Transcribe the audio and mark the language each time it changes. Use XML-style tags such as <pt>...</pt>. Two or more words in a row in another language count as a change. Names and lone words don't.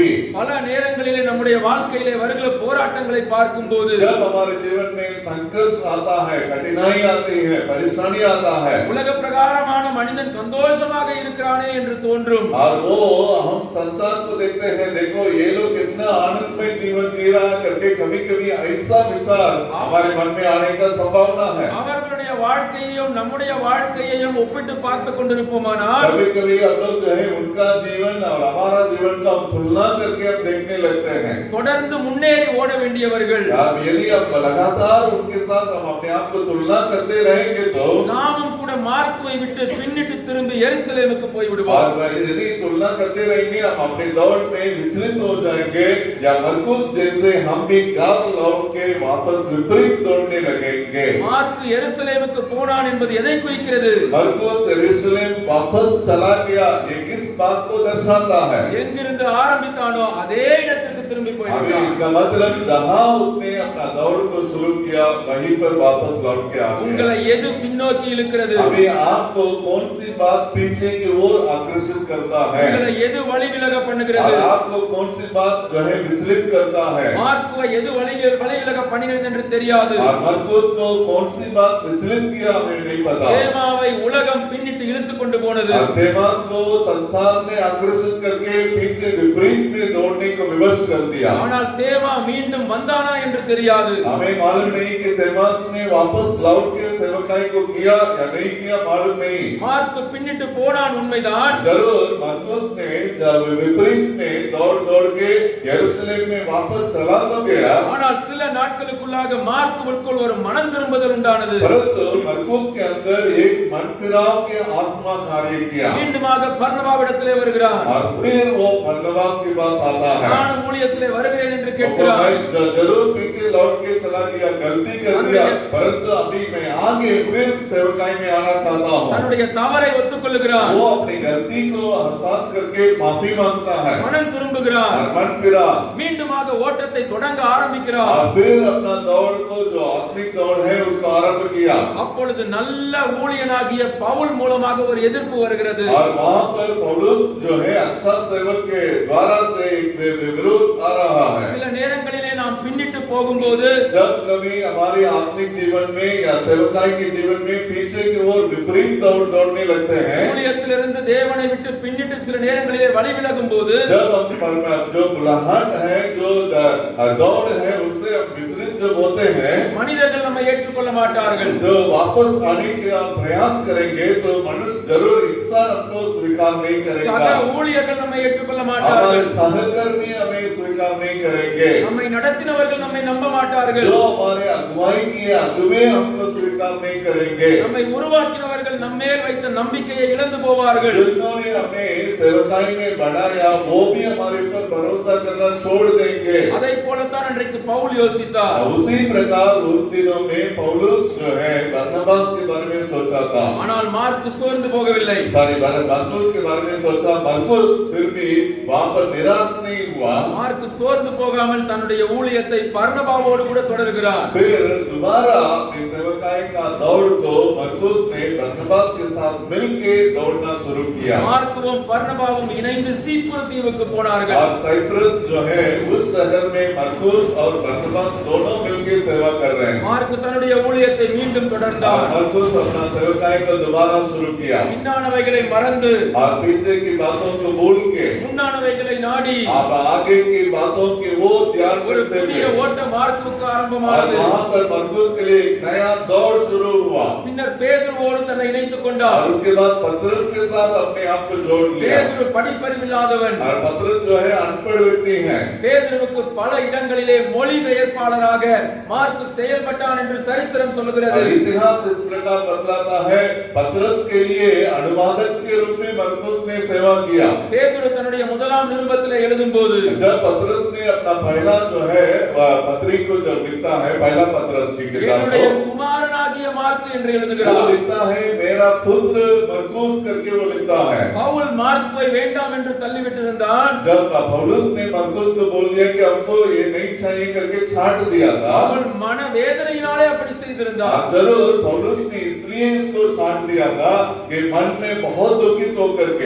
<ta>பல நேரங்களிலே நம்முடைய வாழ்க்கையிலே வருகிற போராட்டங்களை பார்க்கும்போது</ta> <hi>जब हमारे जीवन में संघर्ष आता है, कठिनाई आती है, परेशानी आता है,</hi> <ta>உலக பிரகாரமான மனிதன் சந்தோஷமாக இருக்கிறானே என்று தோன்றும்.</ta> <hi>और वो हम संसार को देखते हैं, देखो ये लोग कितना आनंदमय जीवन जी रहा करके कभी कभी ऐसा विचार हमारे मन में आने का संभावना है।</hi> <ta>அவர்களுடைய வாழ்க்கையையும் நம்முடைய வாழ்க்கையையும் ஒப்பிட்டு பார்த்து கொண்டிருப்போமானால்</ta> <hi>कभी कभी हम लोग जो है उनका जीवन और हमारा जीवन का हम तुलना करके हम देखने लगते हैं।</hi> <ta>தொடர்ந்து முன்னேறி ஓட வேண்டியவர்கள்</ta> <hi>अब यदि हम लगातार उनके साथ हम अपने आप को तुलना करते रहेंगे तो</hi> <ta>நாமும் கூட மார்க்குவை விட்டு பின்னிட்டு திரும்பி எருசலேமுக்கு போய் விடுவோம்.</ta> <hi>और यदि तुलना करते रहेंगे हम अपने दौड़ में विचलित हो जाएंगे, या मरकुस जैसे हम भी घर लौट के वापस विपरीत दौड़ने लगेंगे।</hi> <ta>மார்க்கு எருசலேமுக்கு போனான் என்பது எதை குறிக்கிறது?</ta> <hi>मरकुस यरूशलेम वापस चला गया, ये किस बात को दर्शाता है?</hi> <ta>எங்கிருந்து ஆரம்பித்தானோ அதே இடத்திற்கு திரும்பி</ta> <hi>अभी</hi> <ta>போய்விட்டான்.</ta> <hi>इसका मतलब जहां उसने अपना दौड़ को शुरू किया वहीं पर वापस लौट के आ गया।</hi> <ta>உங்களை எது பின்னோக்கி இழுக்கிறது?</ta> <hi>अभी आपको कौन सी बात पीछे की ओर आकर्षित करता है,</hi> <ta>உங்களை எது வழி விலக</ta> <hi>और</hi> <ta>பண்ணுகிறது?</ta> <hi>आपको कौन सी बात जो है विचलित करता है?</hi> <ta>மார்க்குவை எது வழி விலக பண்ணுகிறது என்று தெரியாது.</ta> <hi>और मरकुस को कौन सी बात विचलित किया हमें नहीं पता।</hi> <ta>தேமாவை உலகம் பின்னிட்டு இழுத்து கொண்டு போனது.</ta> <hi>और देमास को संसार ने आकर्षित करके पीछे विपरीत में दौड़ने को विवश कर दिया।</hi> <ta>ஆனால் தேமா மீண்டும் வந்தானா என்று தெரியாது.</ta> <hi>हमें मालूम नहीं कि देमास ने वापस लौट के सेवकाई को किया या नहीं किया, मालूम नहीं।</hi> <ta>மார்க்கு பின்னிட்டு போனான் உண்மைதான்.</ta> <hi>जरूर मरकुस ने जब विपरीत में दौड़ के यरूशलेम में वापस चला तो गया,</hi> <ta>ஆனால் சில நாட்களுக்குள்ளாக மார்க்குவுக்குள் ஒரு மனம் திரும்புதல் உண்டானது.</ta> <hi>परंतु मरकुस के अंदर एक मन फिराव के आत्मा कार्य किया,</hi> <ta>மீண்டுமாக பர்னபாவிடத்திலே வருகிறான்.</ta> <hi>और फिर वो बरनबास के पास आता है।</hi> <ta>நான் ஊழிய ஊழியத்திலே வருகிறேன் என்று</ta> <hi>वो</hi> <ta>கேட்கிறார்.</ta> <hi>मैं जरूर पीछे लौट के चला गया, गलती कर दिया, परंतु अभी मैं आगे फिर सेवकाई में आना चाहता हूँ।</hi> <ta>தன்னுடைய தவறை ஒத்துக்கொள்ளுகிறார்.</ta> <hi>वो अपनी गलती को एहसास करके माफी मांगता है</hi> <ta>மனம் திரும்புகிறார்.</ta> <hi>और मन फिरा</hi> <ta>மீண்டுமாக ஓட்டத்தை தொடங்க ஆரம்பிக்கிறார்.</ta> <hi>और फिर अपना दौड़ को, जो आत्मिक दौड़ है, उसको आरंभ किया।</hi> <ta>அப்பொழுது நல்ல ஊழியனாகிய பவுல் மூலமாக ஒரு எதிர்ப்பு வருகிறது.</ta> <hi>और वहां पर पौलुस जो है अच्छा सेवक के द्वारा से एक विरोध आ रहा है।</hi> <ta>சில நேரங்களிலே நாம் பின்னிட்டு போகும்போது</ta> <hi>जब कभी हमारे आत्मिक जीवन में या सेवकाई के जीवन में पीछे की ओर विपरीत दौड़ने लगते हैं,</hi> <ta>ஊழியத்திலிருந்து தேவனை விட்டு பின்னிட்டு சில நேரங்களிலே வழி விலகும் போது</ta> <hi>जब हम जो बुलाहट है, जो दौड़ है, उससे हम विचलित जब होते हैं,</hi> <ta>மனிதர்கள் நம்மை ஏற்றுக்கொள்ள மாட்டார்கள்.</ta> <hi>तो वापस आने का प्रयास करेंगे तो मनुष्य जरूर इंसान हमको स्वीकार नहीं</hi> <ta>சக</ta> <hi>करेगा।</hi> <ta>ஊழியர்கள் நம்மை ஏற்றுக்கொள்ள</ta> <hi>हमारे</hi> <ta>மாட்டார்கள்.</ta> <hi>सहकर्मी हमें स्वीकार नहीं करेंगे।</hi> <ta>நம்மை நடத்தினவர்கள் நம்மை நம்ப மாட்டார்கள்.</ta> <hi>जो हमारे अगुवाई किए अगुवे हमको स्वीकार नहीं करेंगे।</hi> <ta>நம்மை உருவாக்கினவர்கள் நம்மேல் வைத்த நம்பிக்கையை இழந்து போவார்கள்.</ta> <hi>जिन्होंने हमें सेवकाई में बढ़ाया, वो भी हमारे ऊपर भरोसा करना छोड़ देंगे।</hi> <ta>அதை போலத்தான் அன்றைக்கு பவுல் யோசித்தார்.</ta> <hi>उसी प्रकार उन दिनों में पौलुस जो है बरनबास के बारे में सोचा था।</hi> <ta>ஆனால் மார்க் சோர்ந்து போகவில்லை.</ta> <hi>मरकुस के बारे में सोचा। मरकुस फिर भी वहां पर निराश नहीं हुआ।</hi> <ta>மார்க் சோர்ந்து போகாமல் தன்னுடைய ஊழியத்தை பர்னபாவோடு கூட தொடர்கிறார்.</ta> <hi>फिर दोबारा अपनी सेवकाई का दौड़ को मरकुस ने बरनबास के साथ मिलके दौड़ना शुरू किया।</hi> <ta>மார்க்கும் பர்னபாவும் இணைந்து சீப்புரு தீவுக்கு போனார்கள்.</ta> <hi>और साइप्रस जो है उस शहर में मरकुस और बरनबास दोनों मिलके सेवा कर रहे हैं।</hi> <ta>மார்க் தன்னுடைய ஊழியத்தை மீண்டும்</ta> <hi>और</hi> <ta>தொடர்ந்தார்.</ta> <hi>मरकुस अपना सेवकाई को दोबारा शुरू किया</hi> <ta>பின்னானவைகளை மறந்து</ta> <hi>और पीछे की बातों को भूल के</hi> <ta>முன்னானவைகளை நாடி</ta> <hi>आप आगे की बातों के वो ध्यान</hi> <ta>ஒரு</ta> <hi>करते</hi> <ta>புதிய</ta> <hi>हुए</hi> <ta>ஓட்ட மார்க்குக்கு</ta> <hi>और</hi> <ta>ஆரம்பமானது.</ta> <hi>वहां पर मरकुस के लिए एक नया दौड़ शुरू हुआ।</hi> <ta>பின்னர் பேதுருவோடு தன்னை இணைத்துக் கொண்டார்.</ta> <hi>और उसके बाद पतरस के साथ अपने आप को जोड़ लिया।</hi> <ta>பேதுரு படிப்பறிவில்லாதவன்.</ta> <hi>और पतरस जो है अनपढ़ व्यक्ति है।</hi> <ta>பேதுருவுக்கு பல இடங்களிலே மொழிபெயர்ப்பாளராக மார்க் செயல்பட்டான் என்று சரித்திரம் சொல்லுகிறது.</ta> <hi>और इतिहास इस प्रकार बतलाता है, पतरस के लिए अनुवादक के रूप में मरकुस ने सेवा किया।</hi> <ta>பேதுரு தன்னுடைய முதலாம் நிருபத்திலே எழுதும்போது</ta> <hi>जब पतरस ने अपना पहला जो है पत्री को जब लिखता है, पहला पतरस की किताब</hi> <ta>என்னுடைய</ta> <hi>को,</hi> <ta>குமாரனாகிய மார்க் என்று</ta> <hi>वो</hi> <ta>எழுதுகிறார்.</ta> <hi>लिखता है मेरा पुत्र मरकुस करके वो लिखता है।</hi> <ta>பவுல் மார்க்கை வேண்டாம் என்று தள்ளிவிட்டிருந்தான்.</ta> <hi>जब पौलुस ने मरकुस को बोल दिया कि हमको ये नहीं चाहिए करके छांट दिया था,</hi> <ta>அவள் மன வேதனையினாலே அப்படி செய்திருந்தார்.</ta> <hi>जरूर पौलुस ने इसलिए इसको छांट दिया था कि मन में बहुत दुखित होकर के।</hi>